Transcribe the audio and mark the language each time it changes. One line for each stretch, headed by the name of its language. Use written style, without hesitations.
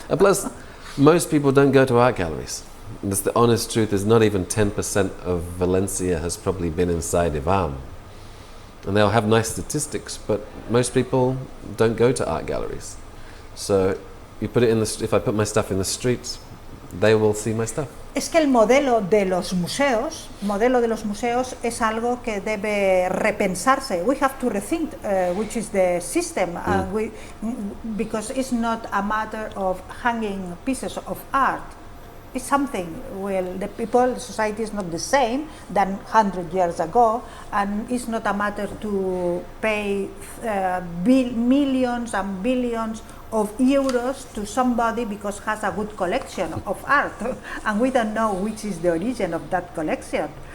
English: And plus, most people don't go to art galleries. And the honest truth is not even 10% of Valencia has probably been inside Ivam. And they'll have nice statistics, but most people don't go to art galleries. So you put it in if I put my stuff in the streets, they will see my stuff.
Spanish: Es que el modelo de los museos es algo que debe repensarse.
English: We have to rethink which is the system, because it's not a matter of hanging pieces of art. It's something, well, the society is not the same than 100 years ago, and it's not a matter to pay millions and billions of euros to somebody because has a good collection of art, and we don't know which is the origin of that collection.